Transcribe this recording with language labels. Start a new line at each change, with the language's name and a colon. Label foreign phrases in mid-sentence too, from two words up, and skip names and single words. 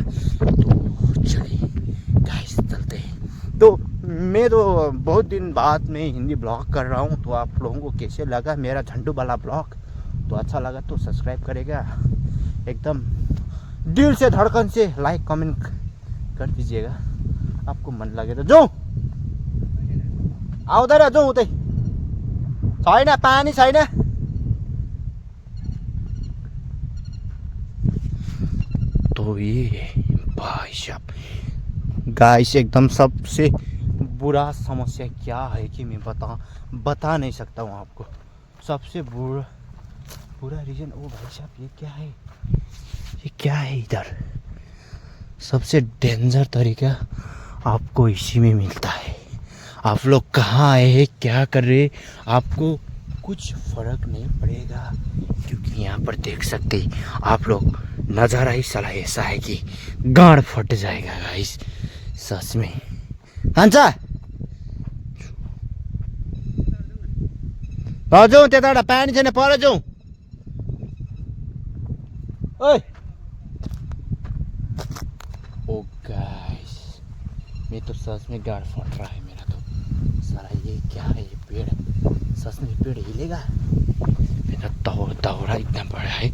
Hindi: तो चलिए गाइस चलते हैं। तो मैं तो बहुत दिन बाद में हिंदी ब्लॉग कर रहा हूँ, तो आप लोगों को कैसे लगा मेरा झंडू वाला ब्लॉग? तो अच्छा लगा तो सब्सक्राइब करेगा, एकदम दिल से धड़कन से लाइक कमेंट कर दीजिएगा। आपको मन लगे तो
Nepali: जाउँ आउँदैन, जाउँ उतै छैन पानी छैन।
Hindi: तो ये भाई साहब गाइस एकदम सबसे बुरा समस्या क्या है कि मैं बता नहीं सकता हूँ आपको। सबसे बुरा रीजन, ओ भाई साहब ये क्या है, ये क्या है इधर? सबसे डेंजर तरीका आपको इसी में मिलता है। आप लोग कहाँ आए हैं, क्या कर रहे, आपको कुछ फर्क नहीं पड़ेगा, क्योंकि यहाँ पर देख सकते ही आप लोग नज़ारा ही साला ऐसा है कि गाँड फट जाएगा गाइस, सच में।
Nepali: खान्छ जाउँ त्यताबाट पानी छैन, पर जाउँ।
Hindi: ओए ओ गाइस, मैं तो सच में गाड़ फट रहा है मेरा तो। साला ये क्या है, ये पेड़ सच में पेड़ हिलेगा? मेरा दौरा इतना बड़ा है।